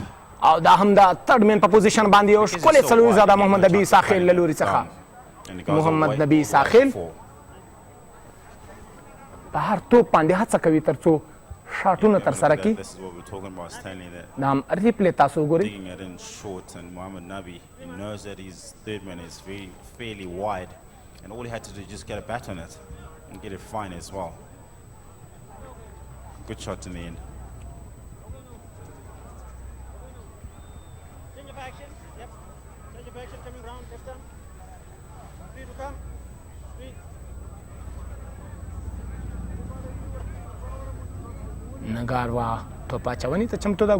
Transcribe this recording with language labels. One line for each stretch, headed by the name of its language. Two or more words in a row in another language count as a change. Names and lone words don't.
Pashto: او دا هم د
English: third man
Pashto: په پوزیشن باندې یو ښکلی څلوي زاده محمد نبی ساخیل له لوري څخه. محمد نبی ساخیل په هر توپ باندې هڅه کوي تر څو شاټونه تر سره کړي. دا هم ریپلی تاسو وګورئ.
English: And all he had to do is just get a bat on it and get it fine as well. Good shot in the end. Change of action. Yep. Change of action coming round. Left arm. 3 to come. 3.
Pashto: نګاروا توپ اچونې ته چمتو ده.